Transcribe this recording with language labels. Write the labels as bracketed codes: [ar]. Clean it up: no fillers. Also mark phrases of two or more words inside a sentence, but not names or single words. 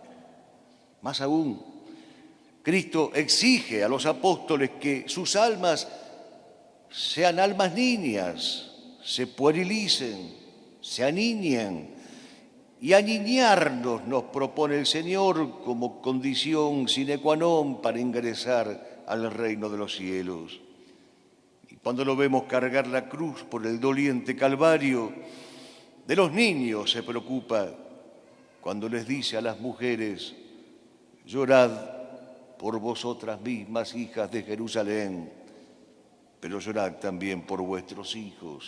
[es] Más aún, Cristo exige a los apóstoles que sus almas sean almas niñas, se puerilicen, se aniñen. Y aniñarnos nos propone el Señor como condición [la] sine qua non [es] para ingresar al reino de los cielos. Y cuando lo vemos cargar la cruz por el doliente Calvario, de los niños se preocupa cuando les dice a las mujeres: llorad por vosotras mismas, hijas de Jerusalén, pero llorad también por vuestros hijos.